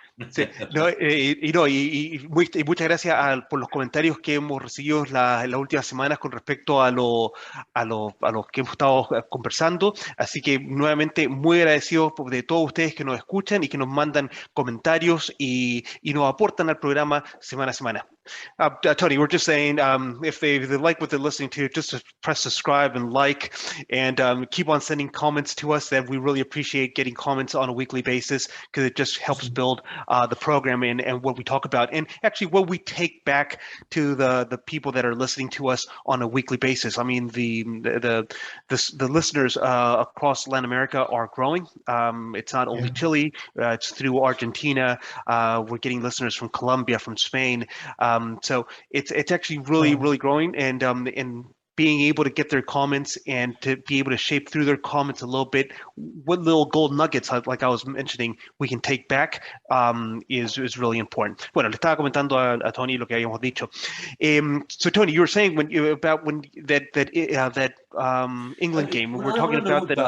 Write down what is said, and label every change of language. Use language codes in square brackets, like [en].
[es] Sí, no, y muchas gracias por los comentarios que hemos recibido en las últimas semanas con respecto a lo que hemos estado conversando. Así que nuevamente muy agradecidos de todos ustedes que nos escuchan y que nos mandan comentarios y nos aportan al programa semana a semana. [en] Tony, we're just saying if they like what they're listening to, just press subscribe and like, and keep on sending comments to us. That we really appreciate getting comments on a weekly basis because it just helps build the program and what we talk about, and actually what we take back to the people that are listening to us on a weekly basis. I mean, the listeners across Latin America are growing. It's not only Chile; it's through Argentina. We're getting listeners from Colombia, from Spain. So it's actually really growing, and being able to get their comments and to be able to shape through their comments a little bit what little gold nuggets, like I was mentioning, we can take back is really important. [es] Bueno, le estaba comentando a Tony lo que habíamos dicho. [en] So Tony, you were saying about that England game. We're talking about that.